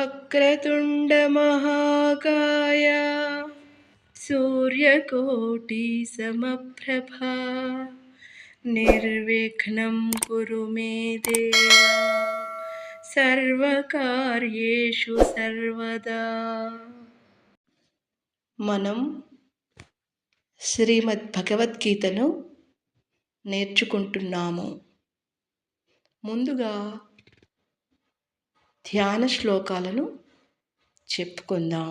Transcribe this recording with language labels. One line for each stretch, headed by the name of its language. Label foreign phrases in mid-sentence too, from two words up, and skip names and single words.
Sanskrit: वक्रतुण्ड महाकाय सूर्यकोटि समप्रभा निर्विघ्नं कुरु मे देव सर्वकार्येषु सर्वदा।
Telugu: మనం శ్రీమద్ భగవద్గీతను నేర్చుకుంటున్నాము. ముందుగా ధ్యాన శ్లోకాలను చెప్పుకుందాం.